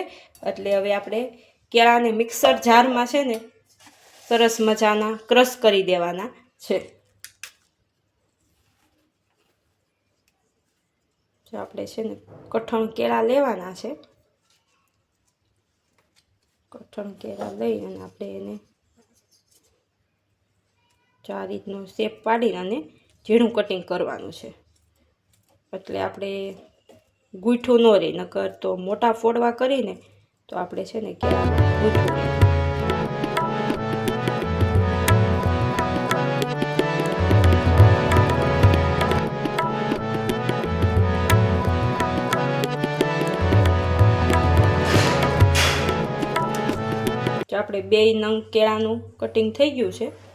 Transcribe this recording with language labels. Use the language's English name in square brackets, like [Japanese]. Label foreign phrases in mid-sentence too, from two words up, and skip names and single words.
[Gujarati] એટલે હવે આપણે કેળાને [English] mixer jar [Gujarati] માં છે ને સરસ મજાના ક્રશ કરી દેવાના છે। જો આપણે છે ને કઠણ કેળા લેવાના છે। કઠણ કેળા લઈ અને આપણે એને આ રીતનો શેપ પાડી અને ઝીણું કટિંગ કરવાનું છે। એટલે આપણે ગૂંઠું ન રહે, નકર તો મોટા ફોડવા કરીને તો આપણે છે ને કેળાને ગૂંઠું રહે। જો આપણે 2 નંગ કેળાનું કટિંગ થઈ ગયું છે।